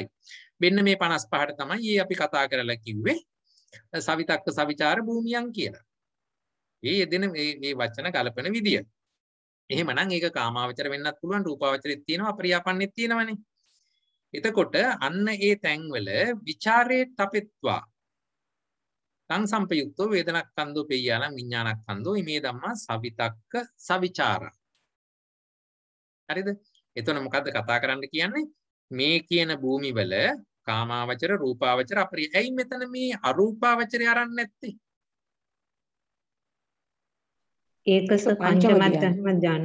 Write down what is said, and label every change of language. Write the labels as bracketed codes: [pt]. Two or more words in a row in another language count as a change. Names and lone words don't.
[si] මෙන්න මේ 55ට තමයි අපි කතා කරලා කිව්වේ [pi] සවිතක්ක සවිචාර [si] භූමියන් කියලා. මේ යෙදෙන මේ වචන ගලපන විදිය. එහෙමනම් ඒක කාමාවචර වෙන්නත් පුළුවන් රූපාවචරෙත් තියෙනවා අපරියාපන්නෙත් තියෙනවනේ. එතකොට අන්න ඒ තැන්වල [pi] ਵਿਚාරේ තපෙත්වා තං සම්පයුක්තෝ වේදනක්ඛන්தோ පෙය්‍යාලං විඥානක්ඛන්தோ ඉමේ ධම්මා සවිතක්ක සවිචාරා. [si] හරිද? එතන මොකද්ද කතා කරන්න කියන්නේ? මේ කියන භූමි වල [pi] කාමාවචර රූපාවචර අපරිය. [si] ඇයි මෙතන මේ අරූපාවචරය අරන් නැත්තේ? ඒකස පංචම ධානය.